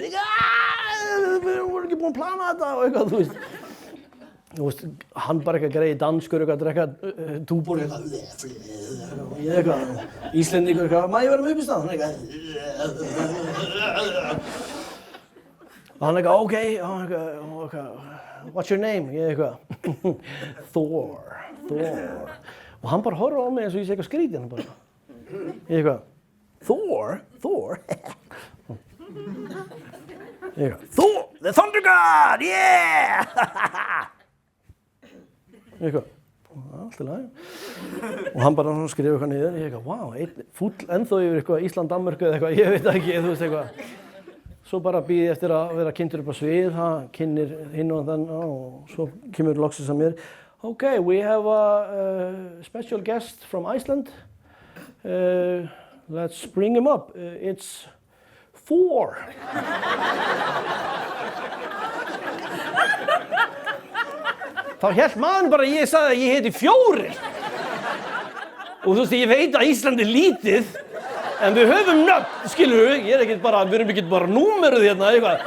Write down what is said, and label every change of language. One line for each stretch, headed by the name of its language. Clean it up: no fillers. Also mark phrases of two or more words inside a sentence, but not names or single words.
Icelandic: Við vorum ekki búin að plana þetta og eitthvað, hann bara eitthvað greið danskur, eitthvað að drekka túbor, eitthvað, Íslendingur, eitthvað, má ég vera með uppistand? Hann eitthvað,
English: ok, what's your name?
Icelandic: Ég eitthvað, Thor. Og hann bara horfði á mig eins og ég sé eitthvað skrítið, hann bara. Ég eitthvað, Thor? Ég eitthvað, Thor,
English: the Thunder God, yeah!
Icelandic: Ég eitthvað, allt í lagi. Og hann bara skrifa eitthvað niður, ég eitthvað, wow, fúll ennþá yfir eitthvað Ísland-Danmörku eða eitthvað, ég veit ekki, þú veist eitthvað. Svo bara býði eftir að vera kynntur upp á svið, það kynnir hinn og þann og svo kemur loksins að mér.
English: Okay, we have a special guest from Iceland. Let's bring him up. It's Thor.
Icelandic: Þá hélt maður bara að ég sagði að ég heiti 4. Og þú veist, ég veit að Ísland er lítið, en við höfum nöfn, skilur við, við erum ekki bara númeruð hérna, eitthvað.